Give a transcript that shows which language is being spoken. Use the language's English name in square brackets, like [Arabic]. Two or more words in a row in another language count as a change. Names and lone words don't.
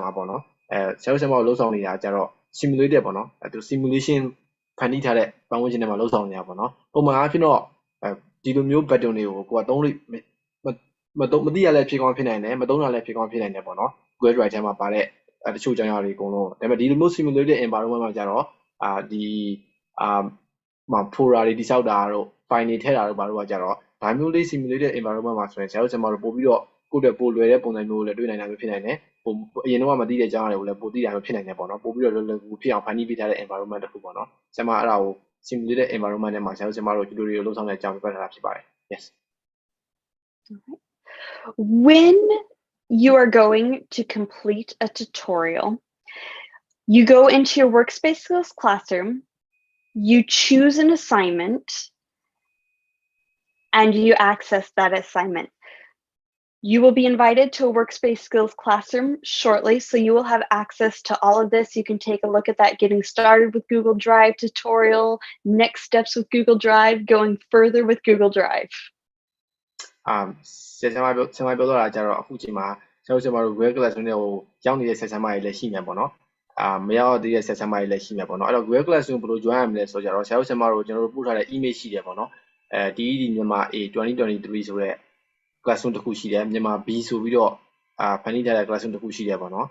[Burmese] မှာပေါ့နော်ဆရာတို့လုပ်ဆောင်နေတာကြတော့ simulated ပေါ့နော်သူ simulation ဖန်တီးထားတဲ့ပတ်ဝန်းကျင်ထဲမှာလုပ်ဆောင်နေတာပေါ့နော်ပုံမှန်အားဖြင့်တော့ဒီလိုမျိုး button တွေကိုကိုကသုံး လို့မသိရလဲဖြစ်ကောင်းဖြစ်နိုင်တယ်မသုံးတာလဲဖြစ်ကောင်းဖြစ်နိုင်တယ်ပေါ့နော် Google Drive ထဲမှာပါတဲ့တချို့အကြောင်းအရာတွေအကုန်လုံးဒါပေမဲ့ဒီလိုမျိုး [English] simulated environment [Burmese] မှာကြတော့ဒီfolder တွေတိစောက်တာတို့ file တွေထည့်တာတို့ဘာလို့ကကြတော့ဒါမျိုးလေး [English] simulated environment [Burmese] မှာဆိုရင်ဆရာတို့ပို့ပြီးတော့ကိုယ့်အတွက်ပို့လွယ်တဲ့ပုံစံမျိုးလည်းတွေ့နိုင်တာမျိုးဖြစ်နိုင်တယ်အရင်တော့မသိတဲ့အကြောင်းအရာတွေကိုလည်းပို့သိတာမျိုးဖြစ်နိုင်တယ်ပေါ့နော်ပို့ပြီးတော့လွယ်လွယ်ကူဖြစ်အောင်ဖန်တီးပေးထားတဲ့ environment တစ်ခုပေါ့နော်ဆရာမအဲ့ဒါကို simulated environment ထဲမှာဆရာတို့ tutorial လုပ်ဆောင်တဲ့အကြောင်းပြထားတာဖြစ်ပါတယ် yes [English] When you are going to complete a tutorial, you go into your Workspace Skills classroom, you choose an assignment, and you access that assignment. You will be invited to a Workspace Skills classroom shortly, so you will have access to all of this. You can take a look at that getting started with Google Drive tutorial, next steps with Google Drive, going further with Google Drive. [Burmese] ဆရာမပြောတော့တာကြတော့အခုချိန်မှာဆရာတို့ Google Classroom တွေကိုရောက်နေတဲ့ဆရာမတွေလည်းရှိနေပေါ့နော်မရောက်သေးတဲ့ဆရာမတွေလည်းရှိနေပေါ့နော်အဲ့တော့ Google Classroom ဘယ်လို join ရမလဲဆိုကြတော့ဆရာတို့ကျွန်တော်တို့ပို့ထားတဲ့ email ရှိတယ်ပေါ့နော်DED မြန်မာ A 2023ဆိုတဲ့ classroom တစ်ခုရှိတယ်မြန်မာ B ဆိုပြီးတော့ဖန်တီးထားတဲ့ classroom တစ်ခုရှိတယ်ပေါ့နော်